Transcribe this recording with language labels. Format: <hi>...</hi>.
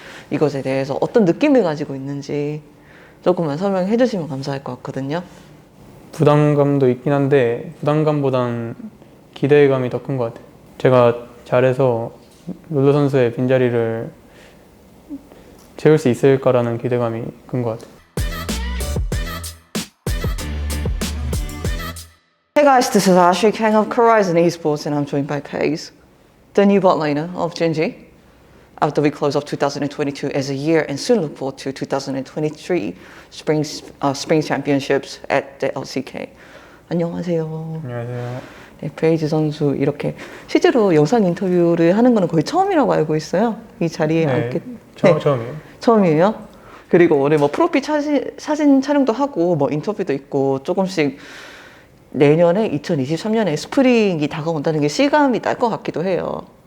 <ko>이것에 대해서 어떤 느낌을 가지고 있는지 조금만 설명해 주시면 감사할 것 같거든요. 부담감도 있긴 한데 부담감보단 기대감이 더 큰 것 같아요. 제가 잘해서 롤러 선수의 빈자리를 채울 수 있을까라는 기대감이 큰 것 같아요.</ko> <en>Hey guys, this is Ashley Kang of Horizon Esports and I'm joined by Pace, the new bot laner of Genji. After we close off 2022 as a year and soon look forward to 2023 Spring Championships at the LCK.</en> <ko>안녕하세요. 안녕하세요. 네, 페이지 선수 이렇게 실제로 영상 인터뷰를 하는 거는 거의 처음이라고 알고 있어요. 이 자리에 앉게 처음이에요. 처음이에요. 그리고 오늘 뭐 프로필 사진 촬영도 하고 뭐 인터뷰도 있고 조금씩 내년에 2023년에 스프링이 다가온다는 게 실감이 날 것 같기도 해요.</ko>